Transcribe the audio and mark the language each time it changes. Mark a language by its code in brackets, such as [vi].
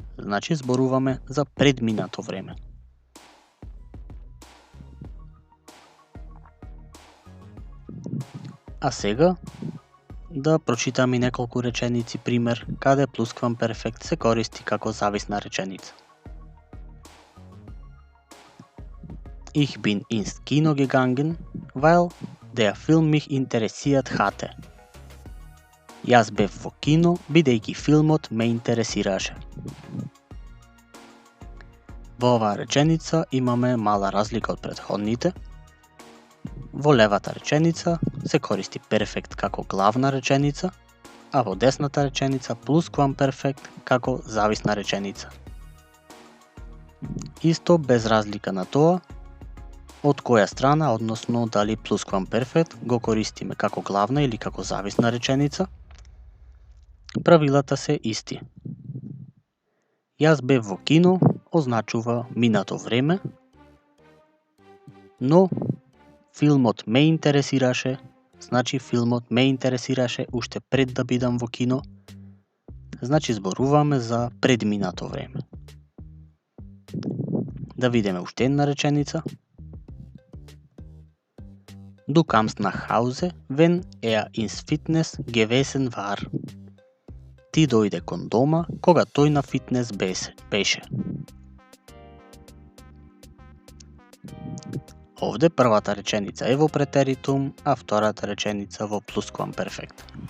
[mk] Значи, зборуваме за предминато време. А сега, да прочитаме неколку реченици пример каде плусквамперфект се користи како зависна реченица. [de] Ich bin ins Kino gegangen, weil der Film mich interessiert hatte. [mk] Јас бев во кино, бидејќи филмот ме интересираше. Во оваа реченица имаме мала разлика од претходните. Во левата реченица се користи перфект како главна реченица, а во десната реченица плусквамперфект како зависна реченица. Исто без разлика на тоа, од која страна, односно дали плусквамперфект го користиме како главна или како зависна реченица, правилата се исти. Јас бев во кино означува минато време, но филмот ме интересираше, значи филмот ме интересираше уште пред да бидам во кино, значи зборуваме за предминато време. Да видиме уште една реченица. [de] Du kamst nach Hause, wenn ins Fitness gewesen war. [mk] Ти дојде кон дома кога тој на фитнес беше. Овде првата реченица е во претеритум, а втората реченица во плусквамперфект.